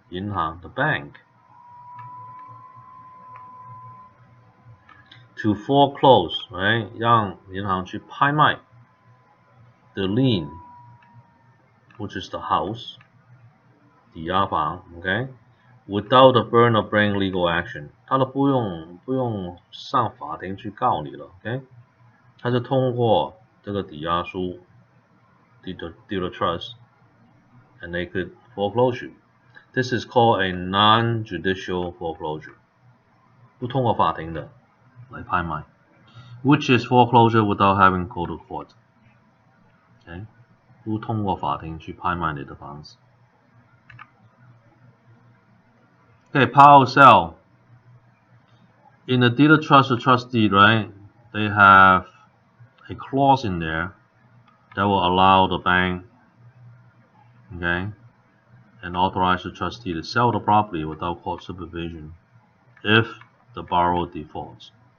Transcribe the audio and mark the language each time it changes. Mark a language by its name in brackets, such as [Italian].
[English] 银行 the bank to foreclose, right? [Chinese] 让银行去拍卖 [English] the lien, which is the house, [Chinese] 抵押房 [English] okay? Without the burden of bringing legal action. [Chinese] 他都不用上法庭去告你了 okay? 他是通过这个抵押书 [English] deed of trust and they could foreclose you. This is called a non-judicial foreclosure. [Chinese] 不通过法庭的来拍卖 [English] which is foreclosure without having go to court. Okay? [Chinese] 不通过法庭去拍卖你的房子 Okay, power of sale. [English] In the deed of trust or trust deed, right, they have a clause in there that will allow the bank, okay, and authorize the trustee to sell the property without court supervision if the borrower defaults.